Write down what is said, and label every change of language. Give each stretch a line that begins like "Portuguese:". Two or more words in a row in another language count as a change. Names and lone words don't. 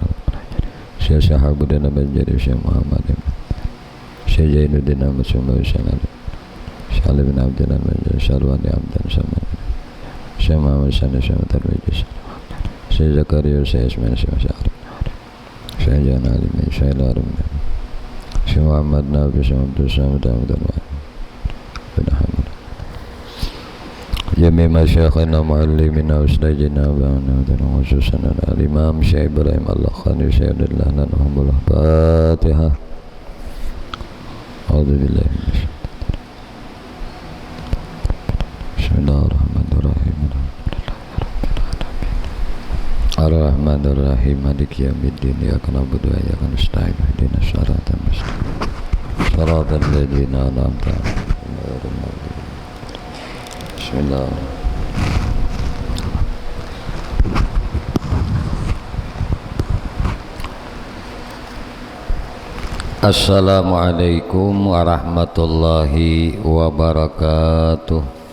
Arabic: Syekh Syahabuddin al-Banjari Syekh Muhammad Syekh Jainuddin Ahmad Sumawi Syekh Ali bin Abdul al-Banjari Syarwani Abdan Samal Syekh Muhammad Sani Syekh Tarwiji Syekh Zakaria Syekh Ismail Syekh Syahri Syekh Jana Alimin Syekh Larim Syekh Muhammad Nabi Syekh Abdul Samad Abdul Wahid bin Hamad جميع مشايخنا معلمينا أستاذينا بعدنا dan khususan al-Imam Syekh Ibrahim al-Lakhani Syekh Abdullah lanahumullah Fatihah أعوذ بالله من الشيطان بسم الله الرحمن الرحيم الرحمن الرحيم مالك يوم الدين إياك نعبد وإياك نستعين اهدنا الصراط المستقيم صراط الذين أنعمت عليهم بسم الله السلام عليكم ورحمة الله وبركاته.